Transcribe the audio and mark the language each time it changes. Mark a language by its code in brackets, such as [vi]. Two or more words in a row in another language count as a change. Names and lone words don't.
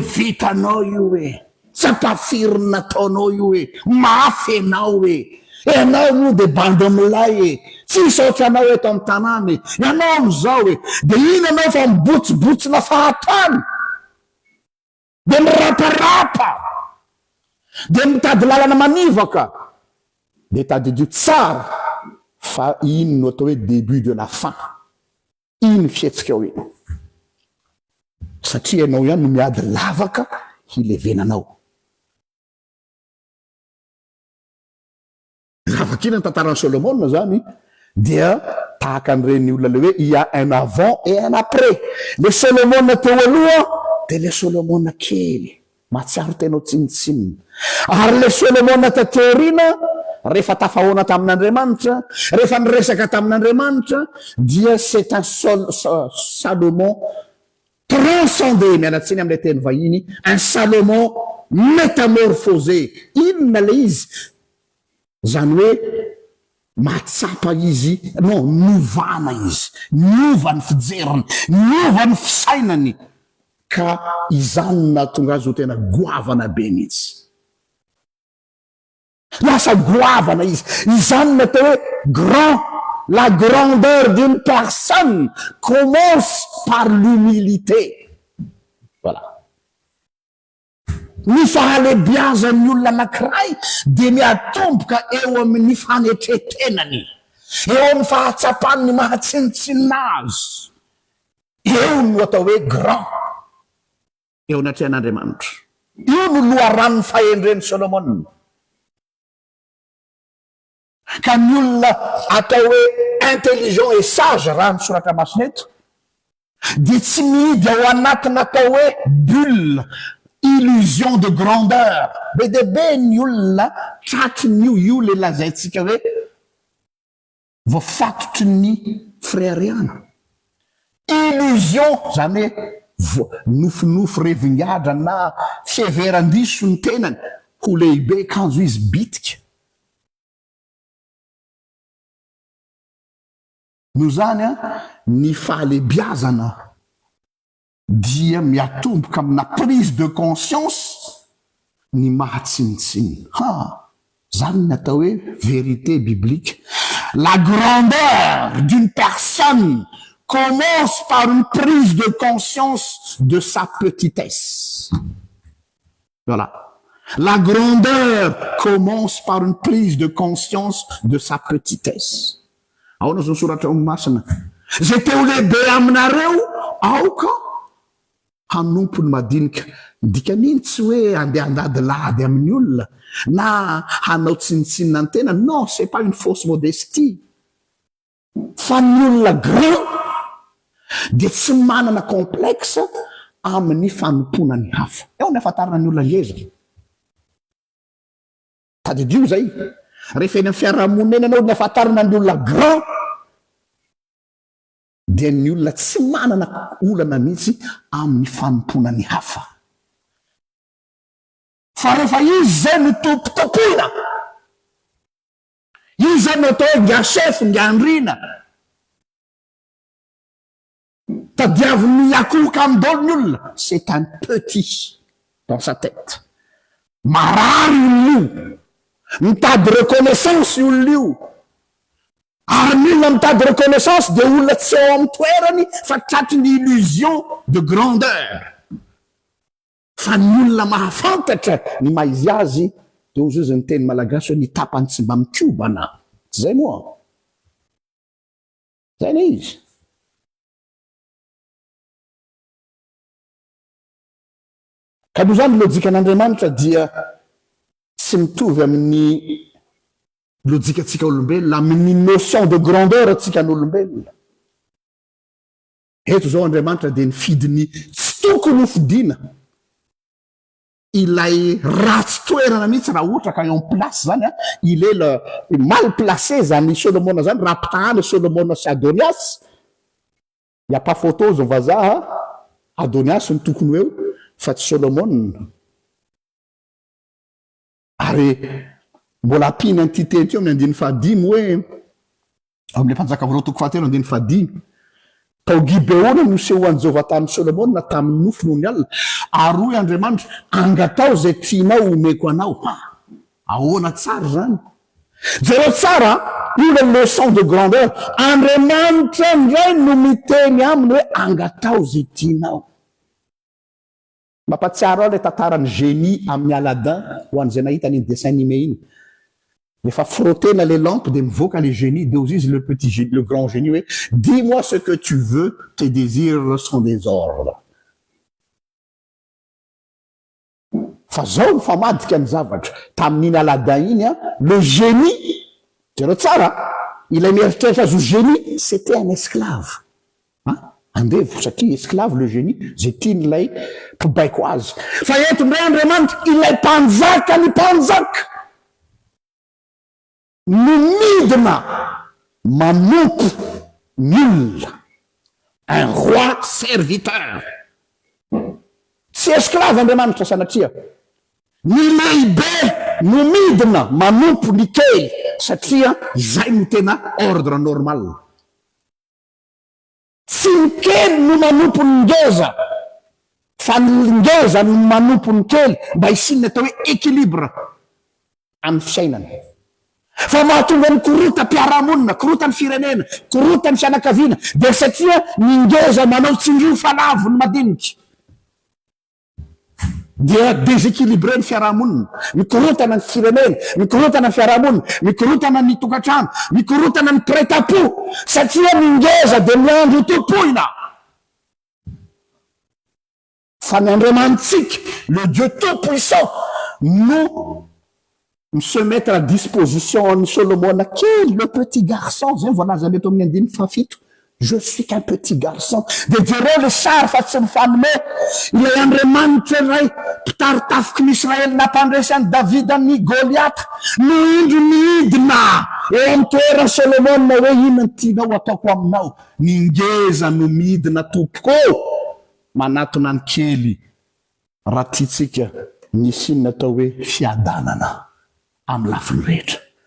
[mg] vitanao io hoe tsapafiriny nataonao io hoe mafy ianao hoe ianao io de bandy amilay e tsy misaotra anao eto amin'ny tanàna ianao am'izao hoe de ina anao fa mibotsibotsina fahatany de miraparapa de mitady lalana manivaka de tadidio tsara fa iny no atao hoe [fr] début de la fin. [mg] Iny fietsika hoe satria ianao ihany no miady lavaka hilevenanao. Lavaka iny ny tantaran'ny Solomon zany dia tahaka an'ireny olona le hoe [fr] il y a un avant et un après. [mg] Le Solomon teo aloha de le Solomon kely matsiaro tenao tsinitsinina, ary le Solomon tateo aoriana rehefa tafahoana tamin'Andriamanitra, rehefa niresaka tamin'Andriamanitra dia [fr] c'est un Salomon transcendé, [mg] mialatsiny amin'ilay teny vahiny, [fr] un Salomon métamorphosé. [mg] Inona le izy? Zany hoe matsapa izy, non, novana izy, niova ny fijeriny, niova ny fisainany, ka izany nahatonga azy ho tena goavana be mihitsy. Lasa goavana izy, izany natao hoe grand. [fr] La grandeur d'une personne commence par l'humilité. Voilà. [mg] Ny fahalebiazan'ny olona anankiray dia miatomboka eo amin'ny fanetretenany, eo amin'ny fahatsapany ny mahatsinitsinina azy. Eo no atao hoe grand eo anatrehan'Andriamanitra. Io no loharan'ny fahendren'ny Solomon. Ka ny olona atao hoe [fr] intelligent et sage [mg] raha ny soratra masina eto dia tsy mihidy ao anatina atao hoe [fr] bulle, illusion de grandeur. [mg] Be de be ny olona tratrin'io io le lazaintsika hoe voafatotry ny frériana. Illusion zany hoe nofinofo revingadra na fieveran-diso ny tenany ho lehibe kanjo izy bitika. No zany ny fahalebiazana dia miatomboka amina [fr] prise de conscience [mg] ny mahatsinitsinina. Zany natao hoe [fr] vérité biblique. La grandeur d'une personne commence par une prise de conscience de sa petitesse. Voilà. La grandeur commence par une prise de conscience de sa petitesse. [mg] Ahoana zao soratra masina? Zay teo lehibe aminareo aoka hanompo ny madinika. Dikan'iny tsy hoe andeha andady lady amin'ny olona na hanao tsinitsinina ny tena. [fr] Non, c'est pas une fausse modestie. [mg] Fa ny olona grand dia tsy manana complexe amin'ny fanompona ny hafa. Eo ny afantarana ny olona ngeza. Tadidio zay. Rehefa eny amin'ny fiarahamonina anao ny afantarana ny olona grand dia ny olona tsy manana olana mihitsy amin'ny fanompona ny hafa. Fa rehefa izy zay no tompitompina, izy zay no atao hoe ngasefo ngandrina, tadiavin'ny akohoka amin'ny dolon'ny olona, [fr] c'est un petit dans sa tête. [mg] Marary olona mitady reconnaissance olona io, ary milona mitady reconnaissance dia olona tsy eo amin'ny toerany fa tratry ny [fr] illusion de grandeur. [mg] Fa ny olona mahafantatra ny maizy azy dia ozy izy ny teny malagasy hoe ny tapany tsy mba mikobana. Tsy zay moa? Zay na izy. Ka noho zany lojikan'Andriamanitra dia tsy mitovy amin'ny lojikatsika olombelona, amin'ny [fr] notion de grandeur [mg] atsika n'olombelona. Eto zao Andriamanitra dia nifidiny tsy tokony ho fidiana ilay ratsy toerana mihitsy raha ohatra ka eo [fr] en place [mg] zany [fr] il est le mal placé [mg] zany Solomon zany raha pitahana Solomon sy Adonias. [fr] Il y a pas photo [mg] zao vazaha, Adonias ny tokony eo fa tsy Solomon. Ary mbola ampina an'ity teny teo amin'ny andiny fahadimy hoe amin'ilay mpanjaka voalohany toko fahatelo andiny fahadimy, tao Gibeona no sehoan'i Jehovah tamin'i Solomon tamin'ny nofo noho ny alina, ary hoy Andriamanitra, angatao zay tianao omeko anao. Ahoana tsara zany? Jereo tsara io le [fr] leçon de grandeur. [mg] Andriamanitra ndray no miteny aminy hoe angatao zay tianao. Mampatsiaro aho ilay tantaran'ny génie amin'ny Aladin ho an'izay nahita ny [fr] dessin animé [mg] iny. Rehefa frottena [fr] les lampes [mg] de mivoaka [fr] le génie [mg] de ozy izy [fr] le grand génie hoe dis-moi ce que tu veux, tes désirs sont des ordres. [mg] Fa zao ny famadika ny zavatra tamin'iny Aladin iny a, le génie zero tsara ilay mieritreritra azy ho génie [fr] c'était un esclave [mg] andevo satria esclave le génie zay tian'ilay mpibaiko azy fa eto ndray Andriamanitra ilay mpanjaka ny mpanjaka no midina manompo ny olona [fr] un roi serviteur [mg] tsy esclave Andriamanitra sanatria ny lehibe no midina manompo ny kely satria zay no tena [fr] ordre normal. [mg] Tsy ny kely no manompo ny ngeza fa ny ngeza no manompo ny kely mba hisinina atao hoe équilibre amin'ny fiainana. Fa mahatonga ny korota mpiarahamonina, korota ny firenena, korota ny fianakaviana dia satria ny ngeza manao tsindrio falavo ny madinika dia déséquilibré ny fiarahamonina, mikorotana ny firenena, mikorotana ny fiarahamonina, mikorotana ny tokantrano, mikorotana ny prêt-à-pot satria ny ngeza dia miandro topoina. Fa ny Andriamantsika [fr] le Dieu tout-puissant [mg] no [fr] se mettre à disposition [mg] ny Solomona kely [fr] le petit garçon [mg] zay voalaza eto amin'ny andiny fafito. [fr] Je suis qu'un petit garçon. [mg] De jereo le sary fa tsy mifanome ilay Andriamanitra iray mpitaritafika ny Israely nampandresany Davida ny Goliata no indro midina eo amin'ny toerana Solomona hoe inona ny tianao ataoko aminao. Ny ngeza no midina tompoko manatona ny kely raha tiatsika nisy inona atao hoe fiadanana amin'ny lafiny rehetra.